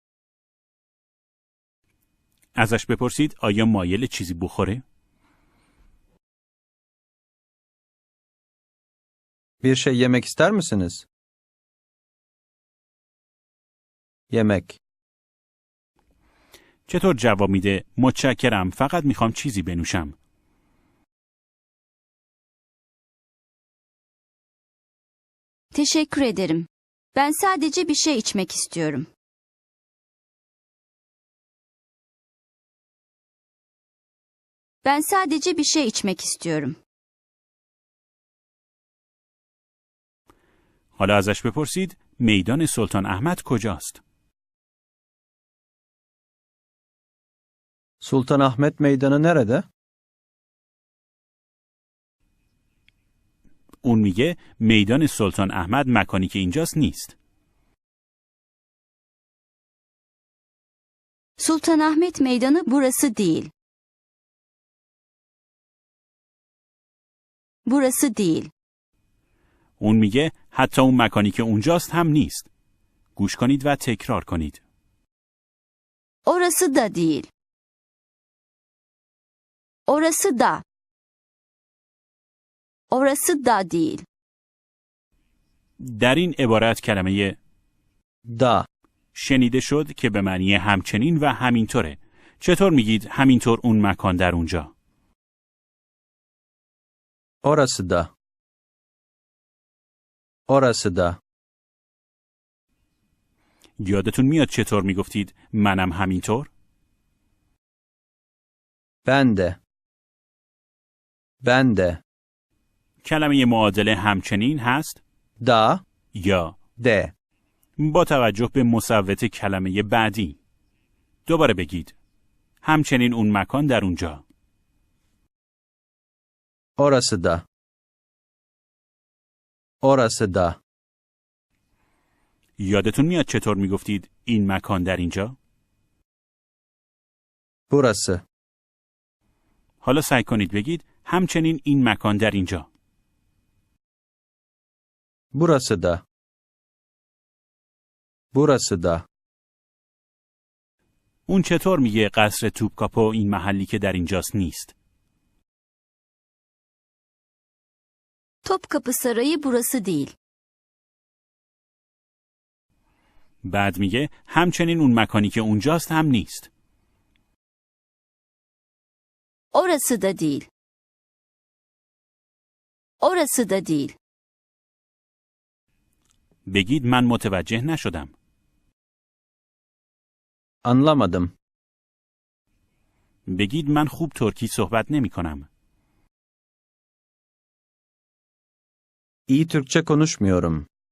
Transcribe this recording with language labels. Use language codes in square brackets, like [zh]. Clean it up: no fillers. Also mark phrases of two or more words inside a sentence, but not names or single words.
[fa] ازش بپرسید آیا مایل چیزی بخوره؟ [tr] Bir şey yemek ister misiniz? Yemek. [fa] چطور جواب میده متشکرم فقط میخوام چیزی بنوشم؟ [tr] Teşekkür ederim. Ben sadece bir şey içmek istiyorum. Ben sadece bir şey içmek istiyorum. [fa] حالا ازش بپرسید میدان سلطان احمد کجاست؟ [tr] Sultanahmet Meydanı nerede? [fa] اون میگه میدان سلطان احمد مکانی که اینجاست نیست. [tr] Sultanahmet Meydanı burası değil. Burası değil. [fa] اون میگه حتی اون مکانی که اونجاست هم نیست. گوش کنید و تکرار کنید. [tr] Orası da değil. Orası da. Orası da değil. [fa] در این عبارت کلمه [tr] Da. [fa] شنیده شد که به معنی همچنین و همینطوره. چطور میگید همینطور اون مکان در اونجا؟ [tr] Orası da. Orası da. [fa] یادتون میاد چطور میگفتید منم همینطور؟ [tr] Ben de. Ben de. [fa] کلمه معادله همچنین هست [tr] Da. [fa] یا [tr] De. [fa] با توجه به مصوت کلمه بعدی. دوباره بگید همچنین اون مکان در اونجا. [tr] Orası da. Orası da. [fa] یادتون میاد چطور میگفتید این مکان در اینجا؟ [tr] Burası. [fa] حالا سعی کنید بگید همچنین این مکان در اینجا. [tr] Burası da. Burası da. [fa] اون چطور میگه قصر توپکاپو این محلی که در اینجاست نیست؟ [tr] Topkapı Sarayı burası değil. [fa] بعد میگه همچنین اون مکانی که اونجاست هم نیست. [tr] Orası da değil. Orası da değil. [fa] بگید من متوجه نشدم. [tr] Anlamadım. [fa] بگید من خوب ترکی صحبت نمی کنم. [tr] İyi Türkçe konuşmuyorum.